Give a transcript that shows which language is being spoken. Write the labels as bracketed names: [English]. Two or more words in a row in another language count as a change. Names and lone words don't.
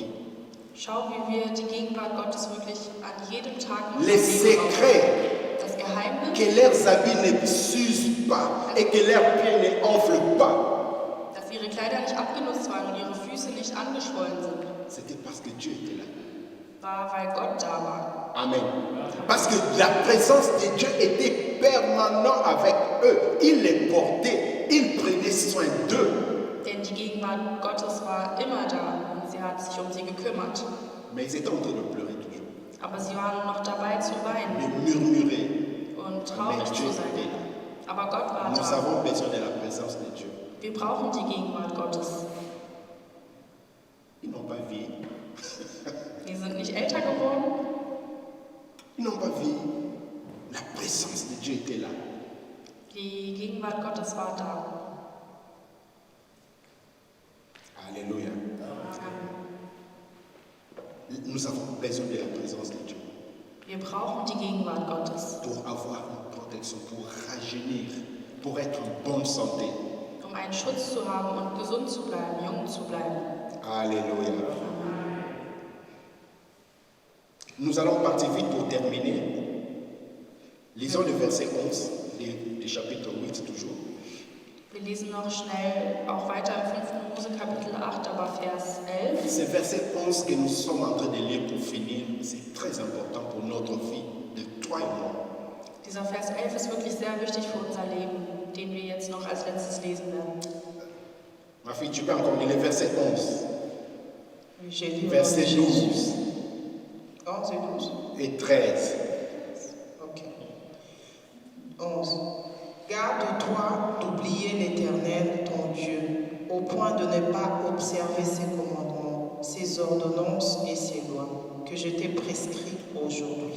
[German] Schau, wie wir die Gegenwart Gottes wirklich an jedem Tag in [French] Les [German] unserem Leben brauchen. [French] secrets, [German] Das Geheimnis, [French] que leurs habits ne s'usent pas et que leurs pieds ne enflent pas. [German] dass ihre Kleider nicht abgenutzt waren und ihre Füße nicht angeschwollen sind, [French] C'était parce que Dieu était là. [German] war, weil Gott da war. Amen. [French] Parce que la présence de Dieu était permanente avec eux. Il les portait, il prenait soin d'eux. [German] Denn die Gegenwart Gottes war immer da und sie hat sich um sie gekümmert. [French] Mais ils étaient en train de pleurer toujours, [German] Aber sie waren noch dabei zu weinen [French] de murmurer. [German] und traurig [French] Mais [German] zu [French] Dieu [German] sein. [French] était là. [German] Aber Gott war [French] Nous [German] da. [French] avons besoin de la présence de Dieu. [German] Wir brauchen die Gegenwart Gottes. [French] Ils n'ont pas vieilli. [German] Wir sind nicht älter geworden. [French] Ils n'ont pas vieilli. La présence de Dieu était là. [German] Die Gegenwart Gottes war da. [French] Alléluia. Nous avons besoin de la présence de Dieu [German] Wir brauchen die Gegenwart Gottes, [French] pour avoir une protection, pour rajeunir, pour être en bonne santé. [German] um einen Schutz zu haben und gesund zu bleiben, jung zu bleiben. [French] Alléluia. Nous allons partir vite pour terminer. Lisons le verset 11 du chapitre 8 toujours. [German] Wir lesen noch schnell auch weiter im 5. Mose Kapitel 8, aber Vers 11. [French] Ce verset 11 que nous sommes en train de lire pour finir, c'est très important pour notre vie, de toi et moi. [German] Dieser Vers 11 ist wirklich sehr wichtig für unser Leben, den wir jetzt noch als letztes lesen werden. [French] Ma fille, tu peux encore lire le verset 11, J'ai lu verset 12 11 et 12. et 13. Ok. 11. Garde-toi d'oublier l'Éternel, ton Dieu, au point de ne pas observer ses commandements, ses ordonnances et ses lois que je t'ai prescrits aujourd'hui.